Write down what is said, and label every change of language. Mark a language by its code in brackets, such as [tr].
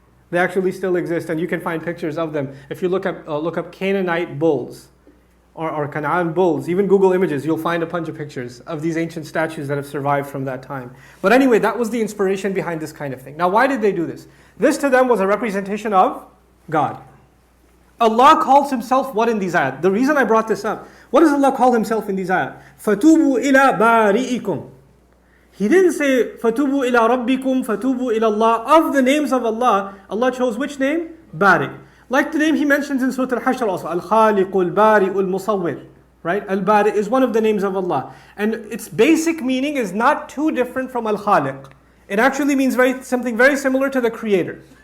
[en] They actually still exist, and you can find pictures of them. If you look up Canaanite bulls or Canaan bulls, even Google Images, you'll find a bunch of pictures of these ancient statues that have survived from that time. But anyway, that was the inspiration behind this kind of thing. Now, why did they do this? This to them was a representation of God. Allah calls Himself what in these ayat? The reason I brought this up, what does Allah call Himself in these ayat? [ar] فَتُوبُوا إِلَى بَارِئِكُمْ. [en] He didn't say [ar] فَتُوبُوا إِلَى رَبِّكُمْ فَتُوبُوا إِلَى اللَّهِ. [en] Of the names of Allah, Allah chose which name? Bari. Like the name He mentions in Surah Al-Hashr also, Al-Khaliq, Al-Bari, Al-Musawwir. Right? Al-Bari is one of the names of Allah. And its basic meaning is not too different from Al-Khaliq. It actually means something very similar to the Creator.